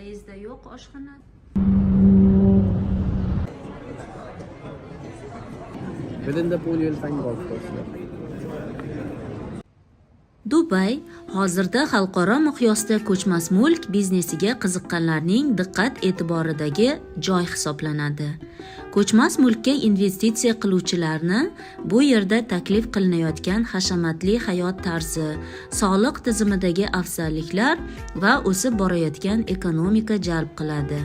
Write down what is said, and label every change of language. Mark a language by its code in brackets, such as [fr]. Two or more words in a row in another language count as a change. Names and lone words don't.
[uz] Bizda yo'q oshxona. [en] Within the pool you'll find golf course. [uz] Dubay hozirda xalqaro miqyosda ko'chmas mulk biznesiga qiziqqanlarning diqqat-e'tiboridagi joy hisoblanadi. Ko'chmas mulkka investitsiya qiluvchilarni bu yerda taklif qilinayotgan hashamatli hayot tarzi, soliq tizimidagi afzalliklar va o'sib borayotgan ekonomika jalb qiladi.